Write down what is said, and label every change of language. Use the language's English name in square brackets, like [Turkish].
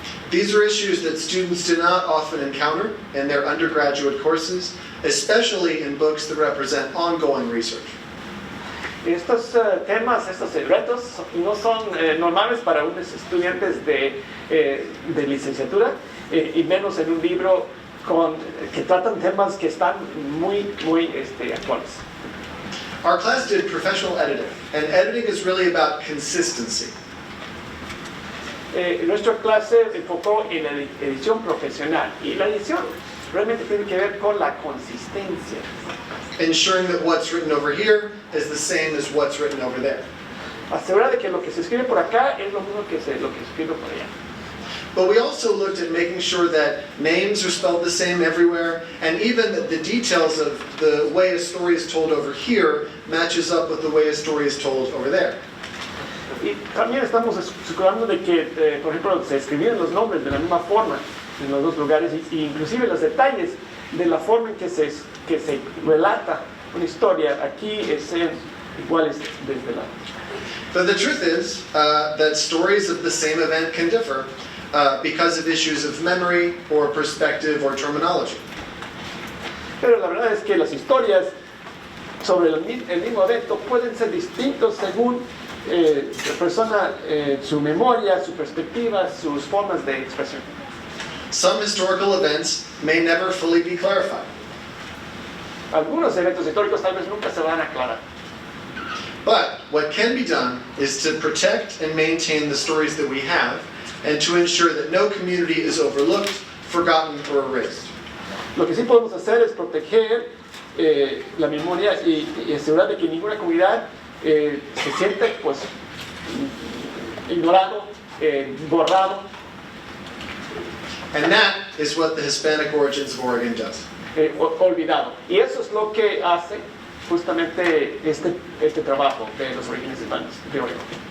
[English] These are issues that students do not often encounter in their undergraduate courses, especially in books that represent ongoing research. [Spanish] Estos temas, estos retos no son normales para unos estudiantes de licenciatura y menos en un libro que tratan temas que están muy actuales. [English] Our class did professional editing, and editing is really about consistency. [Spanish] Nuestra clase enfocó en la edición profesional y la edición realmente tiene que ver con la consistencia. [English] Ensuring that what's written over here is the same as what's written over there. [Spanish] Asegurar de que lo que se escribe por acá es lo mismo que lo que se escribe por allá. [English] But we also looked at making sure that names are spelled the same everywhere, and even that the details of the way a story is told over here matches up with the way a story is told over there. [Spanish] Y también estamos asegurando de que, por ejemplo, se escribieran los nombres de la misma forma en los dos lugares, y inclusive los detalles de la forma en que se relata una historia aquí sean iguales desde la... [English] But the truth is that stories of the same event can differ because of issues of memory or perspective or terminology. [Spanish] Pero la verdad es que las historias sobre el mismo evento pueden ser distintos según la persona, su memoria, su perspectiva, sus formas de expresión. [English] Some historical events may never fully be clarified. [Spanish] Algunos eventos históricos tal vez nunca se van a aclarar. [English] But what can be done is to protect and maintain the stories that we have, and to ensure that no community is overlooked, forgotten, or erased. [Spanish] Lo que sí podemos hacer es proteger la memoria y asegurar de que ninguna comunidad se siente pues ignorado, borrado. [English] And that is what the Hispanic Origins of Oregon does. [Spanish] Olvidado. Y eso es lo que hace justamente este trabajo de los Orígenes Hispanos de Oregon.